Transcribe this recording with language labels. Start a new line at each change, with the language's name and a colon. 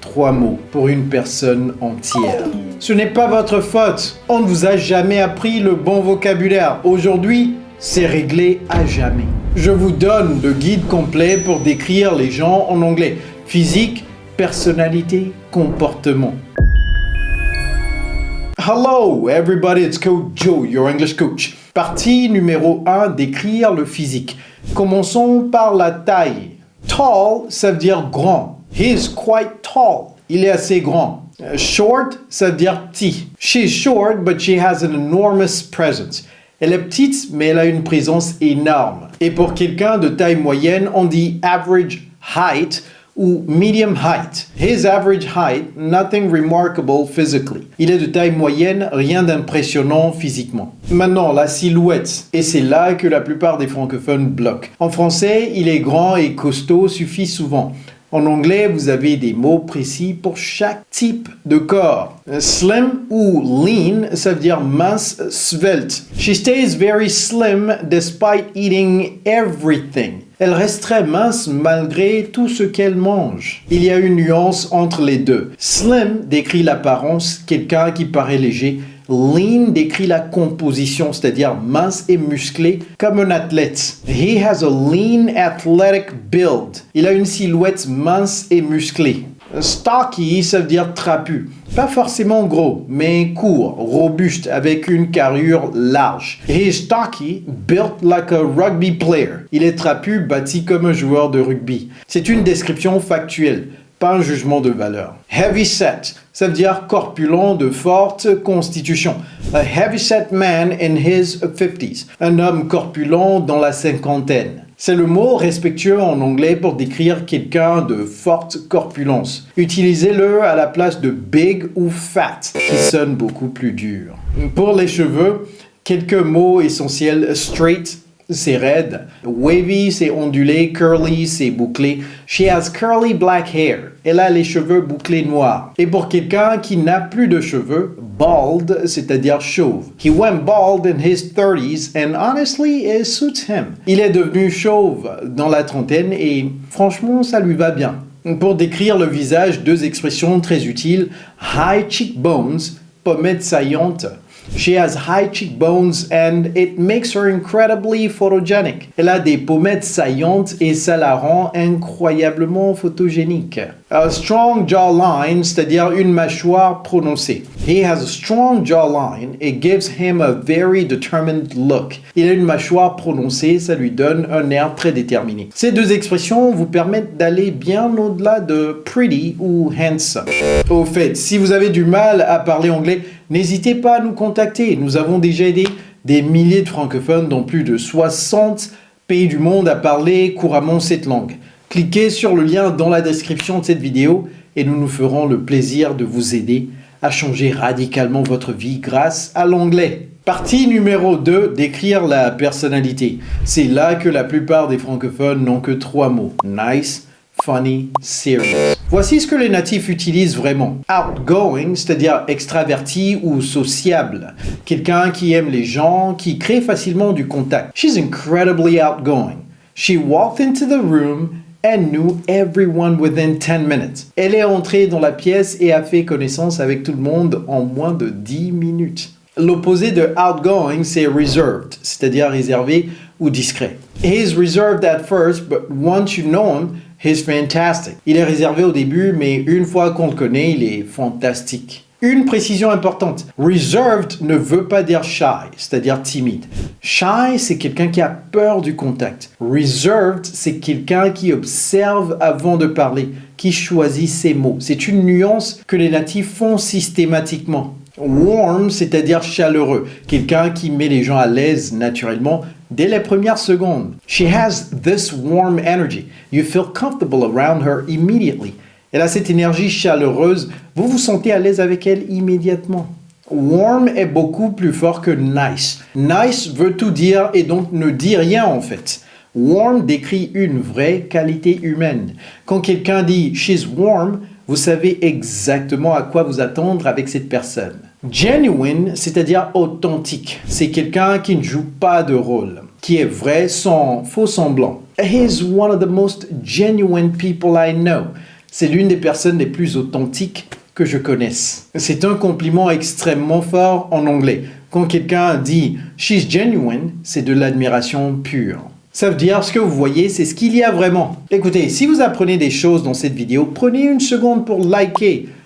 French: 3 mots pour une personne entière. Ce n'est pas votre faute. On ne vous a jamais appris le bon vocabulaire. Aujourd'hui, c'est réglé à jamais. Je vous donne le guide complet pour décrire les gens en anglais. Physique, personnalité, comportement.
English: Hello everybody, it's Coach Joe, your English coach.
French: Partie numéro 1, décrire le physique. Commençons par la taille. Tall, ça veut dire grand.
English: He's quite tall.
French: Il est assez grand. Short, ça veut dire petit.
English: She's short, but she has an enormous presence.
French: Elle est petite, mais elle a une présence énorme. Et pour quelqu'un de taille moyenne, on dit average height ou medium height.
English: His average height, nothing remarkable physically.
French: Il est de taille moyenne, rien d'impressionnant physiquement. Maintenant, la silhouette. Et c'est là que la plupart des francophones bloquent. En français, il est grand et costaud suffit souvent. En anglais, vous avez des mots précis pour chaque type de corps. Slim ou lean, ça veut dire mince, svelte.
English: She stays very slim despite eating everything.
French: Elle reste très mince malgré tout ce qu'elle mange. Il y a une nuance entre les deux. Slim décrit l'apparence, quelqu'un qui paraît léger. Lean décrit la composition, c'est-à-dire mince et musclé comme un athlète.
English: He has a lean athletic build.
French: Il a une silhouette mince et musclée. Stocky, ça veut dire trapu. Pas forcément gros, mais court, robuste, avec une carrure large.
English: He is stocky, built like a rugby player.
French: Il est trapu, bâti comme un joueur de rugby. C'est une description factuelle, pas un jugement de valeur. Heavy set, ça veut dire corpulent de forte constitution.
English: A heavy set man in his 50s.
French: Un homme corpulent dans la cinquantaine. C'est le mot respectueux en anglais pour décrire quelqu'un de forte corpulence. Utilisez-le à la place de big ou fat, qui sonne beaucoup plus dur. Pour les cheveux, quelques mots essentiels. Straight, c'est raide. Wavy, c'est ondulé. Curly, c'est bouclé.
English: She has curly black hair.
French: Elle a les cheveux bouclés noirs. Et pour quelqu'un qui n'a plus de cheveux, bald, c'est-à-dire chauve.
English: He went bald in his 30s and honestly it suits him.
French: Il est devenu chauve dans la trentaine et franchement ça lui va bien. Pour décrire le visage, 2 expressions très utiles. High cheekbones, pommettes saillantes.
English: She has high cheekbones and it makes her incredibly photogenic.
French: Elle a des pommettes saillantes et ça la rend incroyablement photogénique. A strong jawline, c'est-à-dire une mâchoire prononcée.
English: He has a strong jawline. It gives him a very determined look.
French: Il a une mâchoire prononcée, ça lui donne un air très déterminé. Ces 2 expressions vous permettent d'aller bien au-delà de pretty ou handsome. Au fait, si vous avez du mal à parler anglais, n'hésitez pas à nous contacter. Nous avons déjà aidé des milliers de francophones dans plus de 60 pays du monde à parler couramment cette langue. Cliquez sur le lien dans la description de cette vidéo et nous nous ferons le plaisir de vous aider à changer radicalement votre vie grâce à l'anglais. Partie numéro 2, décrire la personnalité. C'est là que la plupart des francophones n'ont que 3 mots. Nice, funny, serious. Voici ce que les natifs utilisent vraiment. Outgoing, c'est-à-dire extraverti ou sociable. Quelqu'un qui aime les gens, qui crée facilement du contact.
English: She's incredibly outgoing. She walked into the room and knew everyone within 10 minutes.
French: Elle est entrée dans la pièce et a fait connaissance avec tout le monde en moins de 10 minutes. L'opposé de outgoing, c'est reserved, c'est-à-dire réservé ou discret.
English: He's reserved at first, but once you know him, he's fantastic.
French: Il est réservé au début, mais une fois qu'on le connaît, il est fantastique. Une précision importante. Reserved ne veut pas dire shy, c'est-à-dire timide. Shy, c'est quelqu'un qui a peur du contact. Reserved, c'est quelqu'un qui observe avant de parler, qui choisit ses mots. C'est une nuance que les natifs font systématiquement. Warm, c'est-à-dire chaleureux. Quelqu'un qui met les gens à l'aise naturellement dès les premières secondes.
English: She has this warm energy. You feel comfortable around her immediately.
French: Elle a cette énergie chaleureuse, vous vous sentez à l'aise avec elle immédiatement. Warm est beaucoup plus fort que nice. Nice veut tout dire et donc ne dit rien en fait. Warm décrit une vraie qualité humaine. Quand quelqu'un dit «
English: she's warm
French: », vous savez exactement à quoi vous attendre avec cette personne. Genuine, c'est-à-dire authentique. C'est quelqu'un qui ne joue pas de rôle, qui est vrai sans faux semblant.
English: He's one of the most genuine people I know.
French: C'est l'une des personnes les plus authentiques que je connaisse. C'est un compliment extrêmement fort en anglais. Quand quelqu'un dit «
English: she's genuine
French: », c'est de l'admiration pure. Ça veut dire ce que vous voyez, c'est ce qu'il y a vraiment. Écoutez, si vous apprenez des choses dans cette vidéo, prenez une seconde pour liker.